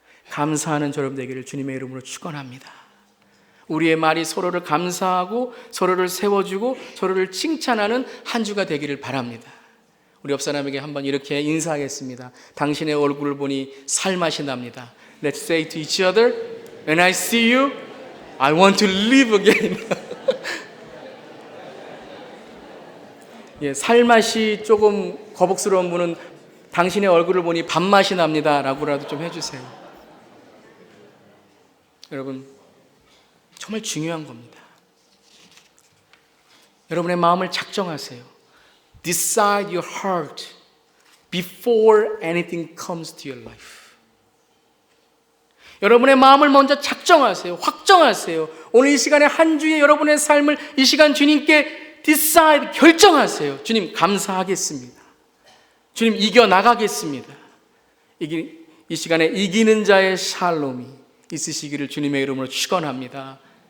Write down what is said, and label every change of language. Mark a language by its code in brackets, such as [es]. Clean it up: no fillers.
[ko] 감사하는 여러분 되기를 주님의 이름으로 축원합니다. 우리의 말이 서로를 감사하고 서로를 세워주고 서로를 칭찬하는 한 주가 되기를 바랍니다. 우리 옆 사람에게 한번 이렇게 인사하겠습니다. 당신의 얼굴을 보니 살맛이 납니다. [en] Let's say to each other, when I see you, I want to live again. [ko] 예, 살맛이 조금 거북스러운 분은 당신의 얼굴을 보니 밥맛이 납니다 라고라도 좀 해주세요. 여러분, 정말 중요한 겁니다. 여러분의 마음을 작정하세요. [en] Decide your heart before anything comes to your life. [ko] 여러분의 마음을 먼저 작정하세요. 확정하세요. 오늘 이 시간에 한 주의 여러분의 삶을 이 시간 주님께 decide, 결정하세요. 주님 감사하겠습니다. 주님 이겨나가겠습니다. 이 시간에 이기는 자의 샬롬이 있으시기를 주님의 이름으로 축원합니다.